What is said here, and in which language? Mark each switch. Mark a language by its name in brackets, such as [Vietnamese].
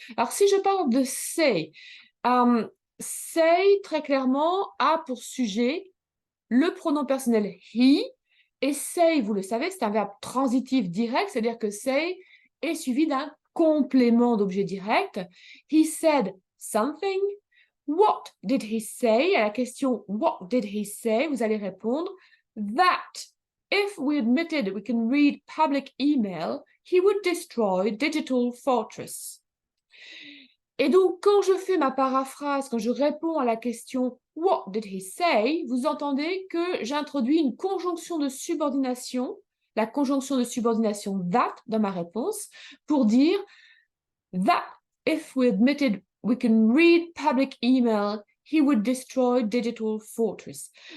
[French] Alors, si je parle de say, say, très clairement, a pour sujet le pronom personnel he, et say, vous le savez, c'est un verbe transitif direct, c'est-à-dire que say est suivi d'un complément d'objet direct. [English] He said something. What did he say? [French] À la question [English] what did he say, [French] vous allez répondre [English] that if we admitted we can read public email, he would destroy Digital Fortress. [French] Et donc, quand je fais ma paraphrase, quand je réponds à la question « [English] What did he say ?», [French] vous entendez que j'introduis une conjonction de subordination, la conjonction de subordination « that » dans ma réponse, pour dire « [English] That if we admitted we can read public email, he would destroy Digital Fortress ».